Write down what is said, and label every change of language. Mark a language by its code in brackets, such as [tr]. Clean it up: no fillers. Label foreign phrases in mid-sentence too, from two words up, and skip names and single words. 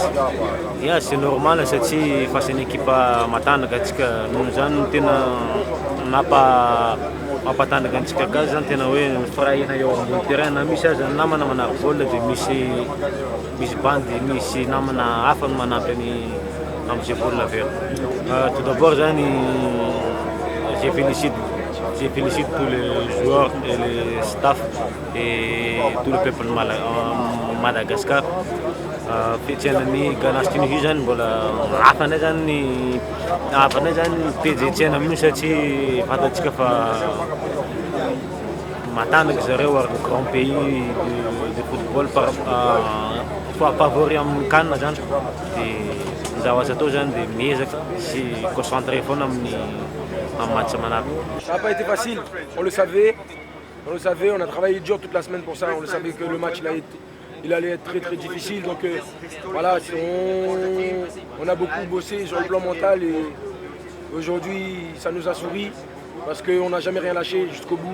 [fr] Ya c'est normal [mg] satria face ny ekipa matanjaka atsika noho zany tena mampatanjaka antsika gazy zany tena hoe firahina eo ambony terrain na misy aza namana manaky baolina dia misy bandy misy namana hafa no manampy amin'izay baolina vera. [fr] Tout d'abord zany je je félicite tous les joueurs et les staffs et tout le peuple Madagascar. [mg] Fetianany ganasy Tunisie zany mbola hafanay zany tejetsena amin'io satria fantatsika fa matanjaka zareo ary [fr] grand pays de football favori [mg] amin'ny CAN zany dia zaho azo atao zany dia miezaka sy concentré foana amin'ny match manaraka. [fr] Ça n'a pas été facile, on le savait, on a travaillé dur toute la semaine pour ça, on le savait que le match il allait être très très difficile, donc voilà, on a beaucoup bossé sur le plan mental et aujourd'hui ça nous a souri parce qu'on n'a jamais rien lâché jusqu'au bout.